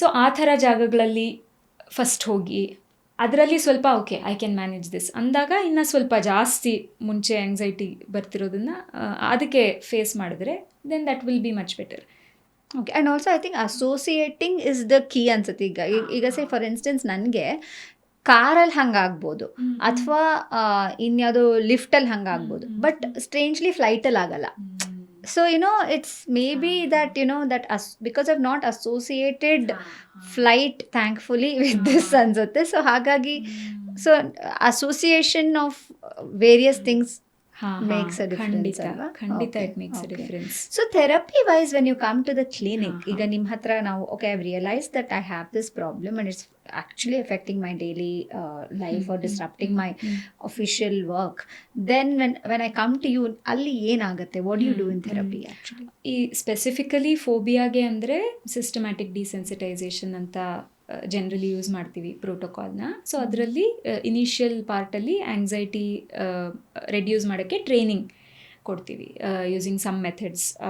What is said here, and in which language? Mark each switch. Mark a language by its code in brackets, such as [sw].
[kn] So ಆ ಥರ ಜಾಗಗಳಲ್ಲಿ ಫಸ್ಟ್ ಹೋಗಿ ಅದರಲ್ಲಿ ಸ್ವಲ್ಪ [en] okay I can manage this [kn] ಅಂದಾಗ ಇನ್ನು ಸ್ವಲ್ಪ ಜಾಸ್ತಿ ಮುಂಚೆ ಆಂಗ್ಸೈಟಿ ಬರ್ತಿರೋದನ್ನು ಅದಕ್ಕೆ ಫೇಸ್ ಮಾಡಿದ್ರೆ [en] Then that will be much better. Okay. And also I think associating is the key [kn] ಅನ್ಸುತ್ತೆ. ಈಗ [en] say for instance [kn] ನನಗೆ ಕಾರಲ್ಲಿ ಹಂಗಾಗ್ಬೋದು ಅಥವಾ ಇನ್ಯಾವುದೋ ಲಿಫ್ಟಲ್ಲಿ ಹಂಗಾಗ್ಬೋದು, ಬಟ್ ಸ್ಟ್ರೇಂಜ್ಲಿ ಫ್ಲೈಟಲ್ಲಿ ಆಗಲ್ಲ. [en] So it's maybe that that because I've not associated flight thankfully with this ಅನ್ಸುತ್ತೆ. So ಹಾಗಾಗಿ so association of various things makes a difference. ಖಂಡಿತ it makes a difference. So therapy wise when you come to the clinic, [kn] ಈಗ ನಿಮ್ಮ ಹತ್ರ ನಾವು [en] okay I've realized that I have this problem and it's actually affecting my daily life or disrupting my official work, then when I come to you [kn] ಅಲ್ಲಿ ಏನಾಗುತ್ತೆ? [en] what do you do in therapy actually? [kn] ಈ specifically ಫೋಬಿಯಾಗೆ ಅಂದರೆ systematic ಡಿಸೆನ್ಸಿಟೈಸೇಷನ್ ಅಂತ generally use ಮಾಡ್ತೀವಿ ಪ್ರೋಟೋಕಾಲ್ನ. So ಅದರಲ್ಲಿ initial ಪಾರ್ಟಲ್ಲಿ anxiety reduce ಮಾಡೋಕ್ಕೆ training ಕೊಡ್ತೀವಿ [en] Using some methods.